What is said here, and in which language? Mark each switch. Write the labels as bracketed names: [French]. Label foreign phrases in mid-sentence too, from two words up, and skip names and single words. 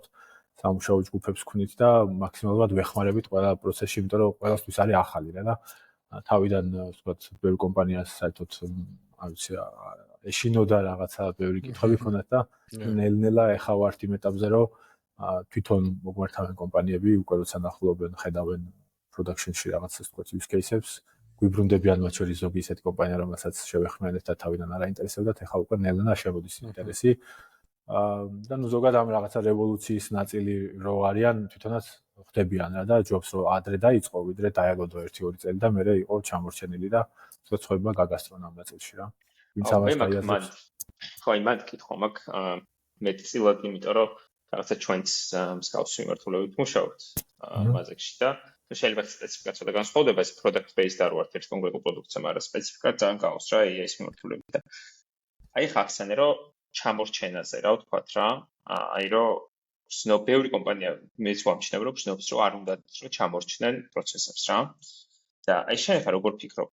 [Georgian] სამუშაო ჯგუფებს ვქნით და მაქსიმალურად ვეხმარებით ყველა პროცესში, იმიტომ რომ ყველასთვის არის ახალი რა და თავიდან ვთქვათ, ბევრ კომპანიას საერთოდ არ ვიცი, ეშინოდა რაღაცა ბევრი კითხვები ქონდათ და ნელ-ნელა ეხა ვართ იმ ეტაპზე, რომ თვითონ მოგვართავენ კომპანიები, უკვე როცა ნახულობენ, ხედავენ production-ში რაღაცას ვთქვათ, [English] use case-ებს, [Georgian] გვიბრუნდებიან მათ შორის ზოგი ისეთი კომპანია, რომელსაც შევეხმიანეთ და თავიდან არ აინტერესებდათ, ეხა უკვე ნელ-ნელა შემოდის ინტერესი. და ნუ ზოგადად ამ რაღაცა რევოლუციის ნაწილი რო არიან, თვითონაც ხდებიან რა და ჯობს რომ ადრე დაიწყო, ვიდრე დაელოდო 1-2 წელი და მერე იყო ჩამორჩენილი და თქო ცხოვრება გაგასწრონ ამ ნაწილში რა. ვინც ამას დაიაზრებს. ხო, იმათ კითხვა მაქვს, მეტწილად, იმიტომ რომ რაღაცა ჩვენც მსგავს მიმართულებით მუშაობთ მაზექში და შეიძლება სპეციფიკაცია განსხვავდება, ეს [English] product based [Georgian] არ ვართ ერთ კონკრეტულ პროდუქტზე, მაგრამ სპეციფიკა ძალიან გავს რა AI-ის მიმართულებით და აი ხა ახსენე რომ ჩამორჩენაზე რა ვთქვათ რა, აი რომ ბევრი კომპანია მეც ვამჩნევ რომ გზნობს რომ არ უნდა რომ ჩამორჩნენ პროცესებს რა. და აი შენ ხარ როგორ ფიქრობ?